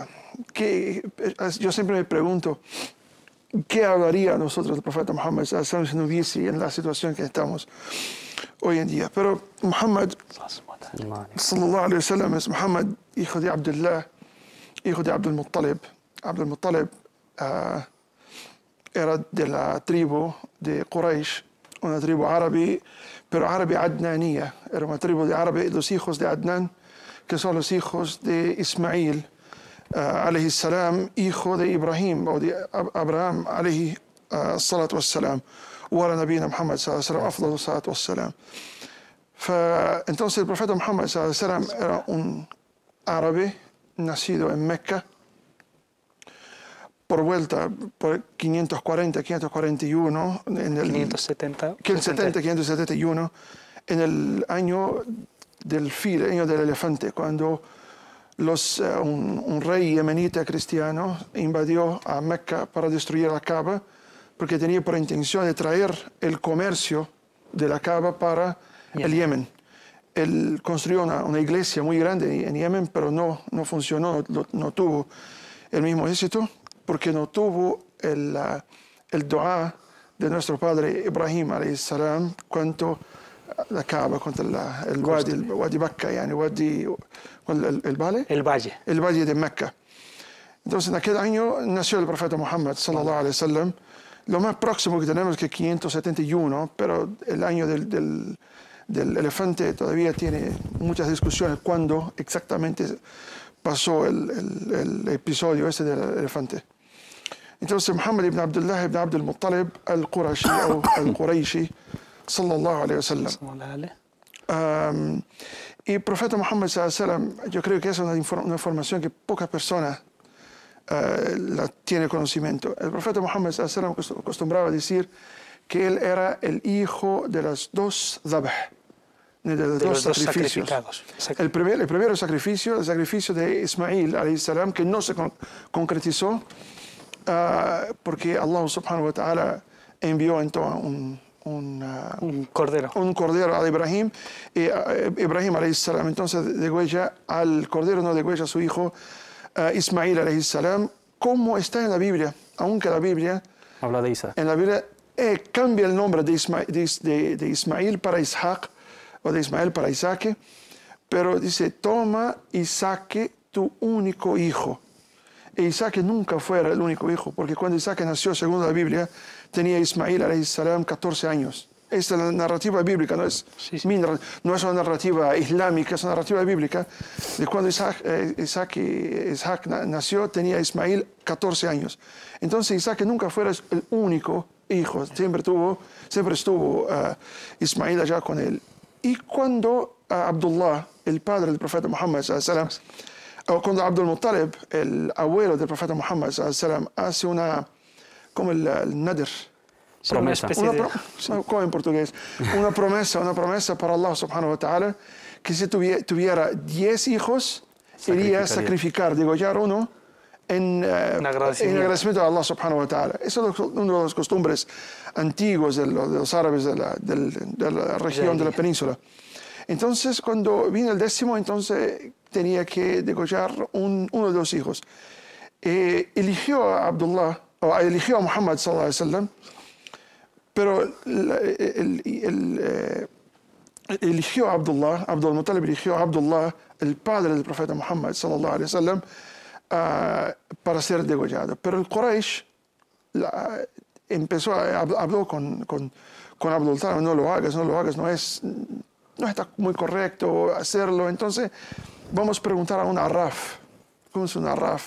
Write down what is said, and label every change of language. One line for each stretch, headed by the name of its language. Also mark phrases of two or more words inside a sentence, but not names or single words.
Spanish: Yo siempre me pregunto, ¿qué hablaría a nosotros el profeta Muhammad si no hubiese en la situación que estamos hoy en día? Pero Muhammad
Arabic: صلى الله عليه وسلم
Spanish: es Muhammad, hijo de Abdullah, hijo de Abdul Muttalib. Abdul Muttalib era de la tribu de Quraysh, una tribu árabe, pero árabe adnanía. Era una tribu de árabes, los hijos de Adnan, que son los hijos de Ismail,
Arabic: عليه السلام,
Spanish: hijo de Ibrahim, o de Abraham,
Arabic: عليه الصلاة والسلام, وعلى نبينا محمد صلى الله عليه وسلم أفضل الصلاة والسلام.
Spanish: Entonces el profeta Muhammad
Arabic: صلى الله عليه وسلم
Spanish: era un árabe nacido en Mecca, por vuelta por 541, en el 571, en el año del fil, el año del elefante, cuando un rey yemenita cristiano invadió a Mecca para destruir la Kaaba, porque tenía por intención de traer el comercio de la Kaaba para el Yemen. Él construyó una iglesia muy grande en Yemen, pero no funcionó, no tuvo el mismo éxito, porque no tuvo el dua de nuestro padre Ibrahim
Arabic: عليه السلام
Spanish: cuanto la Kaaba, cuanto el Wadi Bakka, el valle de Mecca. Entonces en aquel año nació el profeta Muhammad
Arabic: صلى الله عليه وسلم.
Spanish: Lo más próximo que tenemos es que 571, pero el año del elefante todavía tiene muchas discusiones cuándo exactamente pasó el episodio ese del elefante. Entonces Muhammad ibn Abdullah ibn Abdul Muttalib al-Qurashi o al-Quraishi
Arabic: صلى الله عليه وسلم
Spanish: Y el profeta Muhammad
Arabic: صلى الله عليه وسلم,
Spanish: yo creo que es una información que pocas personas la tienen conocimiento. El profeta Muhammad
Arabic: صلى الله عليه وسلم
Spanish: acostumbraba a decir que él era el hijo de las dos dhabh, de los dos sacrificios. El primero sacrificio, el sacrificio de Ismail
Arabic: عليه السلام,
Spanish: que no se concretizó porque
Arabic: الله سبحانه وتعالى
Spanish: envió entonces un cordero a Ibrahim, y Ibrahim
Arabic: عليه السلام
Spanish: entonces degüella al cordero, no degüella a su hijo Ismail
Arabic: عليه السلام,
Spanish: como está en la Biblia, aunque la Biblia habla de Isaac. En la Biblia cambia el nombre de Ismail para Isaac, o de Ismael para Isaac, pero dice, toma Isaac tu único hijo. E Isaac nunca fuera el único hijo, porque cuando Isaac nació, según la Biblia, tenía Ismail
Arabic: عليه السلام
Spanish: 14 años. Esta es la narrativa bíblica, no es, no es una narrativa islámica, es una narrativa bíblica. De cuando Isaac nació, tenía Ismail 14 años. Entonces Isaac nunca fuera el único hijo, siempre estuvo Ismail allá con él. Y cuando Abdullah, el padre del profeta Muhammad
Arabic: صلى الله عليه وسلم,
Spanish: o cuando Abdul Muttalib, el abuelo del profeta Muhammad
Arabic: صلى الله عليه وسلم,
Spanish: hace una, como el nadr, promesa. ¿Cómo en portugués? Una promesa para
Arabic: الله سبحانه وتعالى,
Spanish: que si tuviera 10 hijos, iría a sacrificar, degollar uno en agradecimiento a
Arabic: الله سبحانه وتعالى.
Spanish: Eso es una de las costumbres antiguas de los árabes de la región de la península. Entonces, cuando vino el 10º, entonces tenía que degollar uno de los hijos. Eligió a Abdullah, o eligió a Muhammad
Arabic: صلى الله عليه وسلم,
Spanish: pero eligió a Abdullah, Abdul Muttalib eligió a Abdullah, el padre del profeta Muhammad
Arabic: صلى الله عليه وسلم,
Spanish: para ser degollado. Pero el Quraysh habló con Abdul Muttalib, no lo hagas, no está muy correcto hacerlo. Entonces vamos a preguntar a un arraf. ¿Cómo es un arraf?